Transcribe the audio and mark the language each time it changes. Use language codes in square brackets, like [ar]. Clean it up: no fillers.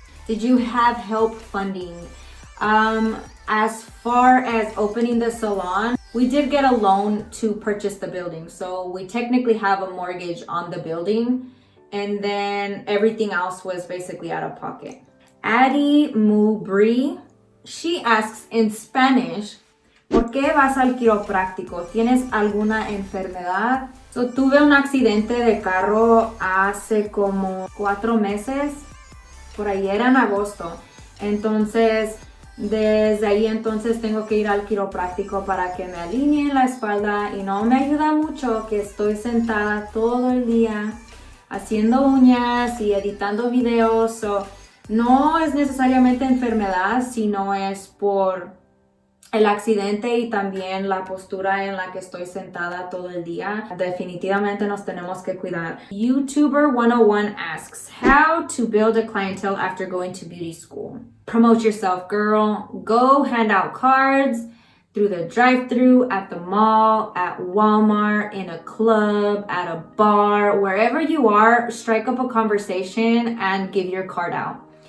[en] Did you have help funding? As far as opening the salon, we did get a loan to purchase the building. So we technically have a mortgage on the building, and then everything else was basically out of pocket. Addie Mubri, she asks in Spanish, [es] ¿por qué vas al quiropráctico? ¿Tienes alguna enfermedad? So, tuve un accidente de carro hace como 4 meses, por ahí era en agosto. Entonces, desde ahí entonces tengo que ir al quiropráctico para que me alineen la espalda, y no me ayuda mucho que estoy sentada todo el día haciendo uñas y editando videos. So, no es necesariamente enfermedad, sino es por el accidente y también la postura en la que estoy sentada todo el día. Definitivamente nos tenemos que cuidar. [en] YouTuber 101 asks, how to build a clientele after going to beauty school? Promote yourself, girl. Go hand out cards through the drive-thru, at the mall, at Walmart, in a club, at a bar, wherever you are, strike up a conversation and give your card out.